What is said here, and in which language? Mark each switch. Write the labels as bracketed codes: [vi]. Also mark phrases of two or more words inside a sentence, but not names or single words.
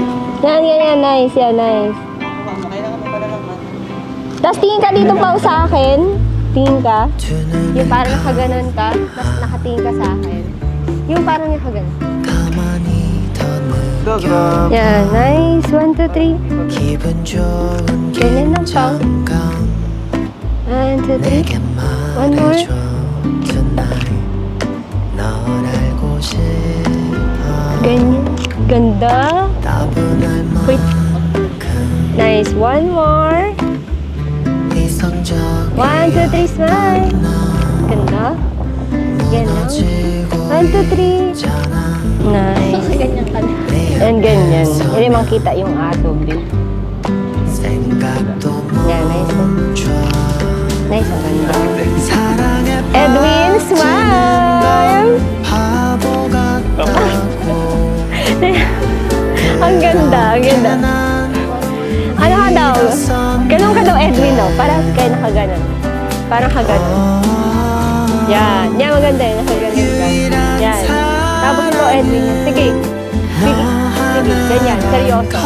[tl] Yan. Nice. Yan, nice. Tapos, tingin ka dito, Pao, sa akin. Tingin ka. Yung parang nakaganon ka, tapos nakatingin ka sa akin. Yung parang nakaganon. [ko] 가만히 [tl] Yan, nice. 1, 2, 3. [ko] 기분 좋은 [tl] ganyan lang pa. [ko] 긴장감 1, 2, 3. 내게 [en] One more. [ko] 말해줘 tonight 널 알고 싶어 [tl] Ganyan. Ganda. [ko] 따분할 Wait. 만큼 [en] Nice. One more. [ko] 이성적인 [tl] 1, 2, 3, smile. Ganda. Ganyan. 1, 2, 3. Nice. And ganyan. Hindi makita yung aso, babe. [ko] 생각도 [tl] Yan, nice. [ko] 멈춰 [tl] Nice, ang ganda. [ko] 사랑에 [tl] Edwin, smile! [ko] 바보 같다고 [tl] Ang ganda, ang ganda. Ano ka daw? Ganun ka daw, Edwin, no? Parang kayo nakaganon. Parang kaganon. Yan. Yan, maganda yun. Nakaganon ka. Yan. Tapos ito, Edwin. Sige. Sige. Sige. Ganyan. Seryoso.